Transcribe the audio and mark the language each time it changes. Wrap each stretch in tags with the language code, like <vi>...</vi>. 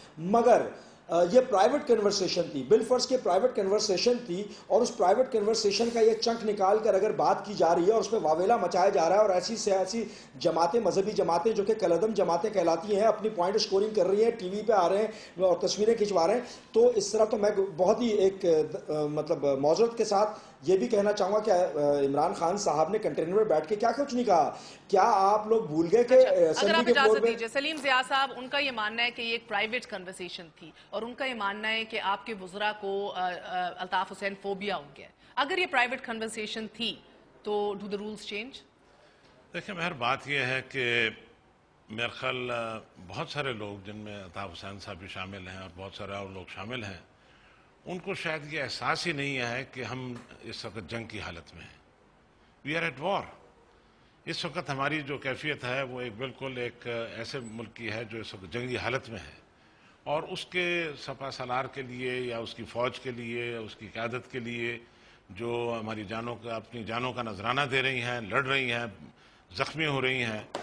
<ur>مگر یہ private conversation تھی, بالفرض کے پرائیویٹ کنورسیشن تھی, اور اس پرائیویٹ کنورسیشن کا یہ چنک نکال کر اگر بات کی جا رہی ہے اور اس پہ واویلا مچایا جا رہا ہے, اور ایسی سیاسی جماعتیں, مذہبی جماعتیں جو کہ کلعدم جماعتیں کہلاتی ہیں, اپنی پوائنٹ سکورنگ کر رہی ہیں, ٹی وی پہ آ رہے ہیں اور تصویریں کھنچوا رہے ہیں, تو اس طرح تو میں بہت ہی ایک مطلب معذرت کے ساتھ یہ بھی کہنا چاہوں گا کہ عمران خان صاحب نے کنٹینر میں بیٹھ کے کیا کچھ نہیں کہا. کیا آپ لوگ بھول گئے کہ اگر آپ اجازت دیجیے, سلیم ضیاء صاحب, ان کا یہ ماننا ہے کہ یہ ایک پرائیویٹ کنورسیشن تھی, اور ان کا یہ ماننا ہے کہ آپ کے وزراء کو الطاف حسین فوبیا ہو گیا ہے. اگر یہ پرائیویٹ کنورسیشن تھی تو</ur> <en>Do the rules change?</en> <ur>دیکھیں مہر, بات یہ ہے کہ میرے خیال بہت سارے لوگ جن میں الطاف حسین صاحب بھی شامل ہیں اور بہت سارے اور لوگ شامل ہیں, ان کو شاید یہ احساس ہی نہیں ہے کہ ہم اس وقت جنگ کی حالت میں ہیں.</ur> <en>We are at war.</en> <ur>اس وقت ہماری جو کیفیت ہے وہ ایک بالکل ایک ایسے ملک کی ہے جو اس وقت جنگی حالت میں ہے, اور اس کے سپہ سالار کے لیے یا اس کی فوج کے لیے یا اس کی قیادت کے لیے جو ہماری اپنی جانوں کا نذرانہ دے رہی ہیں, لڑ رہی ہیں, زخمی ہو رہی ہیں</ur>